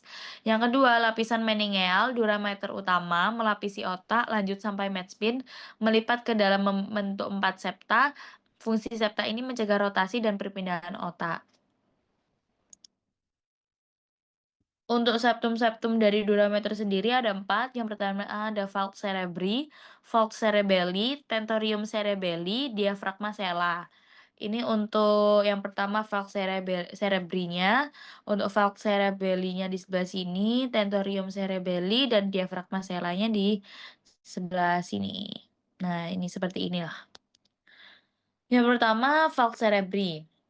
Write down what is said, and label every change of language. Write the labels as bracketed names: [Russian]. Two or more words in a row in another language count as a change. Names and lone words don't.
[Indonesian] Yang kedua, lapisan meningeal, durameter utama melapisi otak, lanjut sampai medspin, melipat ke dalam membentuk 4 septa. Fungsi septa ini mencegah rotasi dan perpindahan otak. Untuk septum-septum dari durameter sendiri ada 4. Yang pertama ada [Latin] falx cerebri, falx cerebelli, tentorium cerebelli, diafragma sella. [Indonesian] Ini untuk yang pertama [Latin] falx cerebrinya, [Indonesian] untuk [Latin] falx cerebellinya [Indonesian] di sebelah sini, [Latin] tentorium cerebelli [Indonesian] dan [Latin] diafragma sellanya [Indonesian] di sebelah sini. Nah, ini seperti inilah. Yang pertama [Latin] falx cerebri.